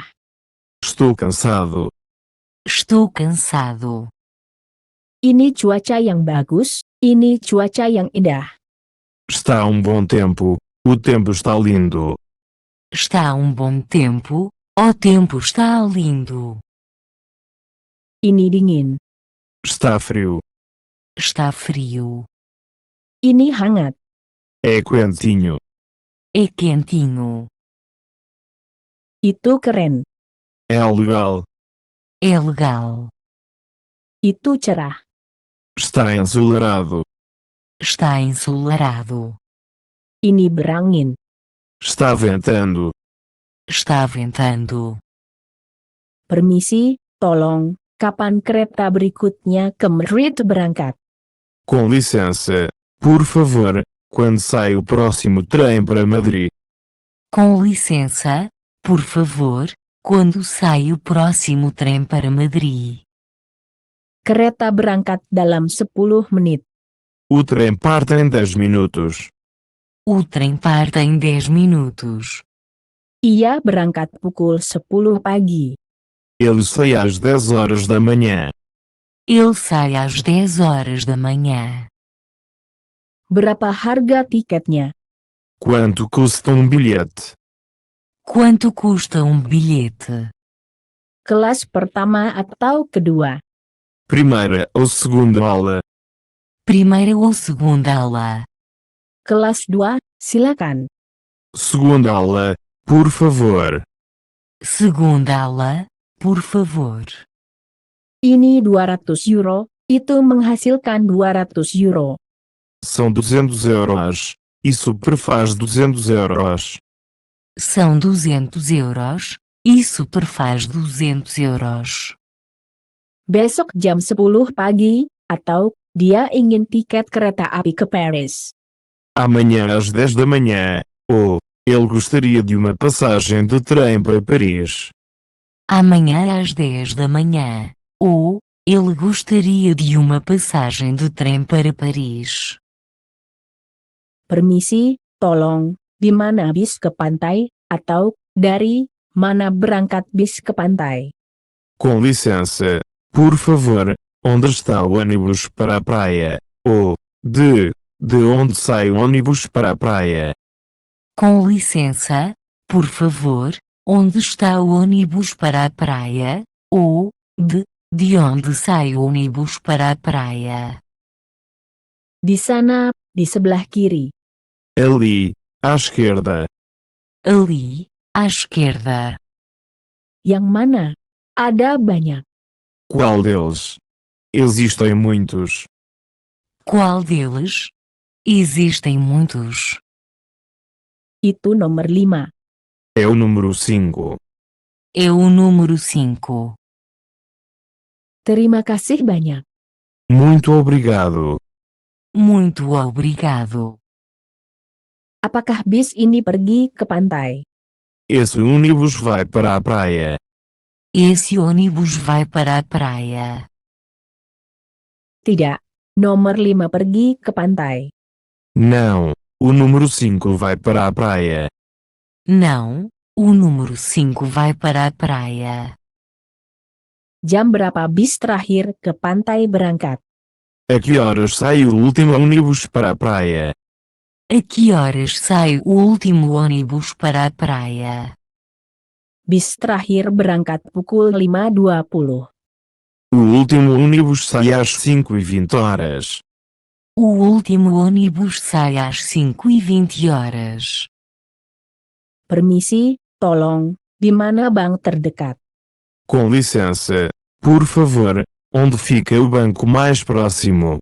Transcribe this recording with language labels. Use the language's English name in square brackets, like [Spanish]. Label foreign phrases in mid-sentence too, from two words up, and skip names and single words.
[Portuguese] Estou cansado. Estou cansado. [Indonesian] Ini cuaca yang bagus, ini cuaca yang indah. [Portuguese] Está bom tempo. O tempo está lindo. Está bom tempo, o tempo está lindo. [Indonesian] Ini dingin, [Portuguese] Está frio. Está frio. [Indonesian] ini hangat. [Portuguese] É quentinho. É quentinho. [Indonesian] Itu keren, [Portuguese] É legal. É legal. [Indonesian] itu cerah. [Portuguese] Está ensolarado. Está ensolarado. [Indonesian] Ini berangin. [Portuguese] Está ventando. Está ventando. [Indonesian] Permisi, tolong, kapan kereta berikutnya ke Madrid berangkat? [Portuguese] Com licença. Por favor, quando sai o próximo trem para Madrid? Com licença, por favor, quando sai o próximo trem para Madrid? [Indonesian] Kereta berangkat dalam 10 menit. [Portuguese] O trem parte em 10 minutos. O trem parte em 10 minutos. [Indonesian] Ia berangkat pukul 10 pagi. [Portuguese] Ele sai às 10 horas da manhã. Ele sai às 10 horas da manhã. [Indonesian] Berapa harga tiketnya? [Portuguese] Quanto custa bilhete? Quanto custa bilhete? [Indonesian] Kelas pertama atau kedua? [Portuguese] Primeira ou segunda aula? Primeira ou segunda aula? [Indonesian] Kelas 2, silakan. [Portuguese] Segunda aula, por favor. Segunda aula, por favor. [Indonesian] Ini 200 euro, itu menghasilkan 200 euro. [Portuguese] São 200 euros. Isso prefaz 200 euros. São 200 euros. Isso perfaz 200 euros. [Indonesian] Besok jam 10 pagi, atau dia ingin tiket kereta api ke Paris. [Portuguese] Amanhã às 10 da manhã. Ou, ele gostaria de uma passagem de trem para Paris. Amanhã às 10 da manhã. Ou, ele gostaria de uma passagem de trem para Paris. [Indonesian] Permisi, tolong, di mana bis ke pantai, atau dari mana berangkat bis ke pantai? [Portuguese] Com licença. Por favor, onde está o ônibus para a praia? Ou, de onde sai o ônibus para a praia? Com licença, por favor, onde está o ônibus para a praia? Ou, de onde sai o ônibus para a praia? [Indonesian] Di sana, di sebelah kiri. [Portuguese] Ali, à esquerda. Ali, à esquerda. [Indonesian] Yang mana? Ada banyak. [Portuguese] Qual deles? Existem muitos. Qual deles? Existem muitos. [Indonesian] Itu nomor 5. [Portuguese] É o número 5. É o número 5. [Indonesian] Terima kasih banyak. [Portuguese] Muito obrigado. Muito obrigado. [Indonesian] Apakah bis ini pergi ke pantai? [Portuguese] Esse ônibus vai para a praia. Esse ônibus vai para a praia. [Indonesian] Tidak. Nomor 5 pergi ke pantai. [Portuguese] Não, o número 5 vai para a praia. Não, o número 5 vai para a praia. [Indonesian] Jam berapa bis terakhir ke pantai berangkat? [Portuguese] A que horas sai o último ônibus para a praia? A que horas sai o último ônibus para a praia? [Indonesian] Bis terakhir berangkat pukul 5.20. [Portuguese] O último ônibus sai às 5h20. O último ônibus sai às 5h20. [Indonesian] Permisi, tolong, di mana bank terdekat? [Portuguese] Com licença, por favor, onde fica o banco mais próximo?